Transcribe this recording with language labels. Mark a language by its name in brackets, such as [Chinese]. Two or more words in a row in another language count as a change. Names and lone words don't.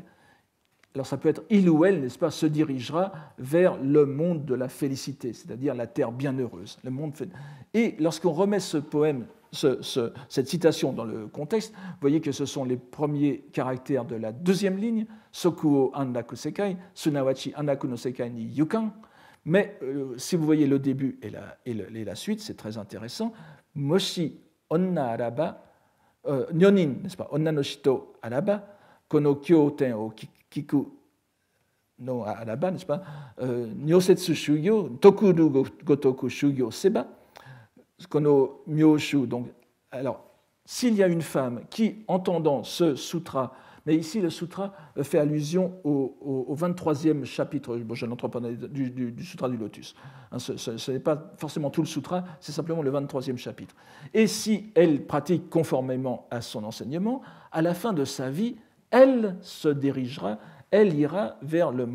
[French] Alors ça peut être il ou elle, n'est-ce pas, se dirigera vers le monde de la félicité, c'est-à-dire la terre bienheureuse. Et lorsqu'on remet ce poème, cette citation dans le contexte, vous voyez que ce sont les premiers caractères de la deuxième ligne, [Japanese] 即往安楽世界、即ち安楽の世界に往かん. [French] Mais si vous voyez le début et la suite, c'est très intéressant. [Japanese] もし女あらば、女人, [French] n'est-ce pas, [Japanese] 女の人あらば、この経典を聞くのあらば, [French] n'est-ce pas, [Japanese] 如説修行、説くる如く修行せば、この妙手. [French] Donc, alors, s'il y a une femme qui, entendant ce sutra, mais ici le sutra fait allusion au 23e chapitre, bon, je n'entre pas du sutra du lotus. Hein, ce n'est pas forcément tout le sutra, c'est simplement le 23e chapitre. Et si elle pratique conformément à son enseignement, à la fin de sa vie, elle se dirigera, elle ira vers le